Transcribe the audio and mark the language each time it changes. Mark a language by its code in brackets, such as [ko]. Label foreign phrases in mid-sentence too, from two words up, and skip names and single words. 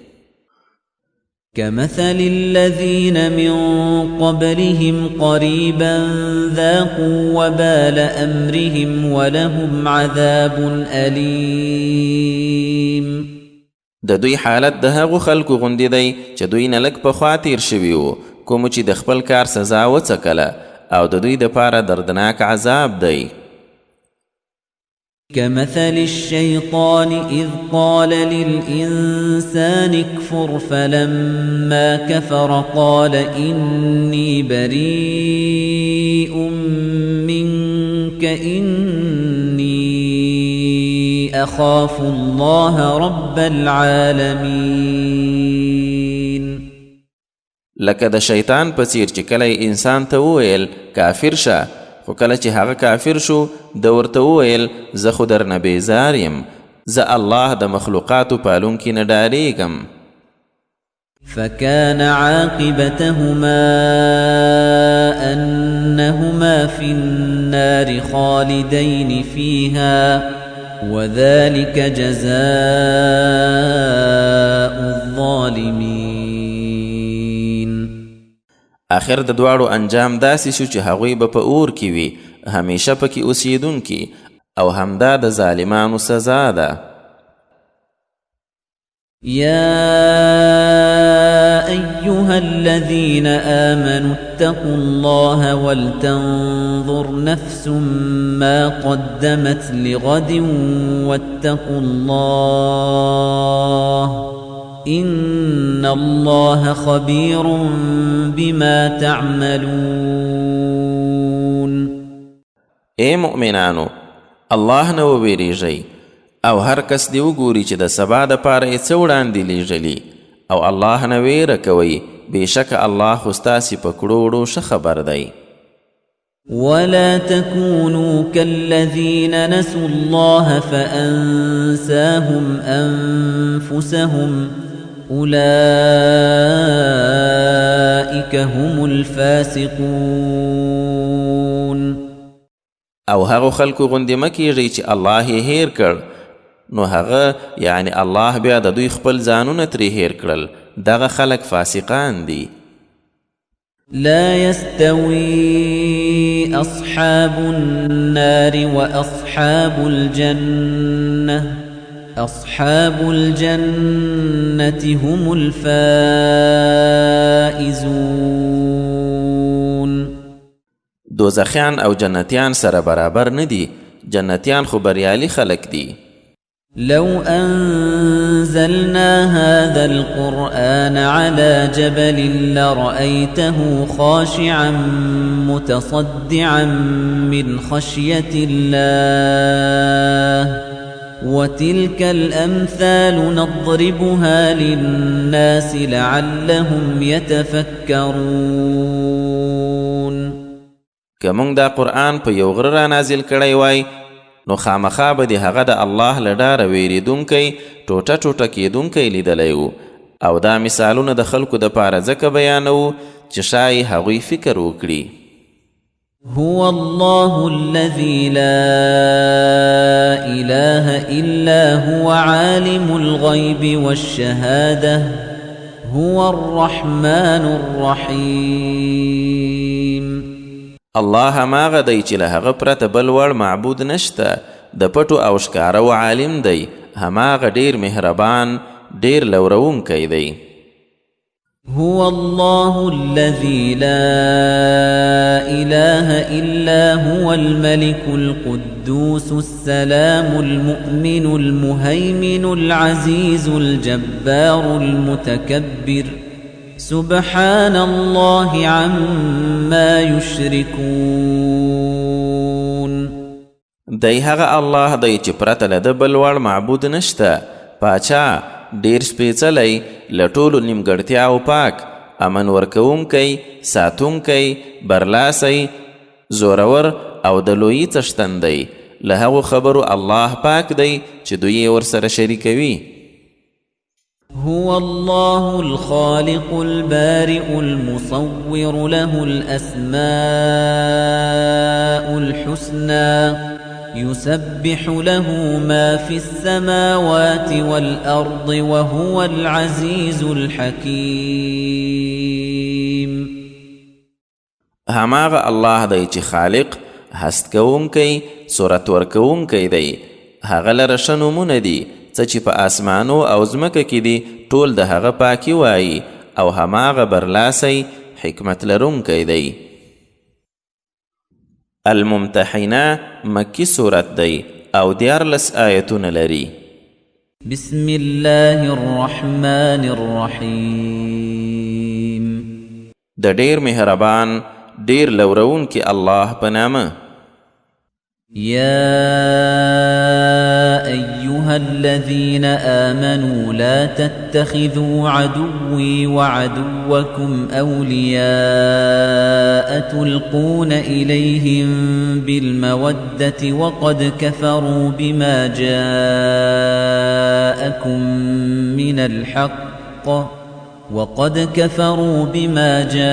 [ar] كمثل الذين من قبلهم قريبا ذاقوا وبال أمرهم ولهم عذاب أليم. [ps] د دوی حالت د هغو خلکو غوندې دی چې دوی نه لږ پخوا تیر شوي وو، کومو چې د خپل کار سزا وڅکله، او د دوی دپاره دردناک عذاب دی. [ar] كمثل الشيطان إذ قال للإنسان اكفر فلما كفر قال إني بريء منك إني أخاف الله رب العالمين. [ps] لکه د شیطان په څیر چې کله انسان ته وویل کافر شه، خو کله چې هغه کافر شو د ورته وویل زه خو درنه بیزار یم، زه الله د مخلوقاتو پالونکي نه ډاریږم. [ar] فكان عاقبتهما أنهما في النار خالدين فيها وذلك جزاء الظالمين. [ps] آخر د دواړو انجام داسې شو چې هغوی به په اور کې وي، همیشه پکې اوسیدونکي، او همدا د ظالمانو سزا ده. [ar] يا أيها الذين آمنوا اتقوا الله ولتنظر نفس ما قدمت لغد واتقوا الله إن الله خبير بما تعملون. [ps] اے مؤمنانو، الله نه وویریږئ او هر کس دی وګوري چې د سبا دپاره یې څه وړاندې لیږلي، او الله نه ویره کوئ، بېشکه الله خو ستاسې په کړو وړو ښه خبر دی. [ar] ولا تكونوا كالذين نسوا الله فأنساهم أنفسهم أولئك هم الفاسقون. [ps] او هغو خلکو غوندې مه کیږئ چې الله یې هیر کړ، نو هغه یعنی الله بیا د دوی خپل ځانونه ترې هیر کړل، دغه خلک فاسقان دي. [ar] لا يستوي أصحاب النار وأصحاب الجنة أصحاب الجنة هم الفائزون. [ps] دوزخیان او جنتیان سره برابر ندي، جنتیان خو بریالي خلق دي. [ar] لو أنزلنا هذا القرآن على جبل لرأيته خاشعا متصدعا من خشية الله وتلك الأمثال نضربها للناس لعلهم يتفكرون. [ps] كمون دا قرآن په یو غره را نازل کړی وای، نو خامخا به د هغه د الله له ډاره ویریدونکی ټوټه ټوټه کیدونکی لیدلی و، او دا مثالونه د خلکو دپاره ځکه بیانوو چې ښایي هغوی فکر وکړي. [ar] هو الله الذي لا إله إلا هو عالم الغيب والشهادة هو الرحمن الرحيم. [ps] الله هماغه دی چې له هغه پرته بل وړ معبود نشته، د پټو او ښکاره و عالم دی، هماغه ډیر مهربان، ډیر لورونکی دی. [ar] هو الله الذي لا إله إلا هو الملك القدوس السلام المؤمن المهيمن العزيز الجبار المتكبر سبحان الله عما يشركون. [ps] دی هغه الله دی چې پرته له د بل وړ معبود نشته، پاچا، ډیر سپیڅلی، له ټولو نیمګړتیاو پاک، امن ورکوونکی، ساتونکی، برلاسی، زورور او د لویي څښتندی، له هغو خبرو الله پاک دی چې دوی یې ورسره شریکوي. [ar] هو الله الخالق البارئ المصور له الأسماء الحسنى يسبح له ما في السماوات والأرض وهو العزيز الحكيم. [ps] هماغه الله دی چې خالق، هست کوونکی، صورت ورکوونکی دی، هغه لره ښه نومونه دي څه چې په آسمانو او ځمکه کې دي ټول د هغه پاکي وایي او هماغه برلاسی حکمت لرونکی دی. الممتحنه مکی صورت دی او 14 آیتونه لري. [ar] بسم الله الرحمن الرحیم. [ps] د ډیر مهربان ډیر لورون کې الله په نامه. [ar] يا أيها الذين آمنوا لا تتخذوا عدوي وعدوكم أولياء تلقون إليهم بالمودة وقد كفروا بما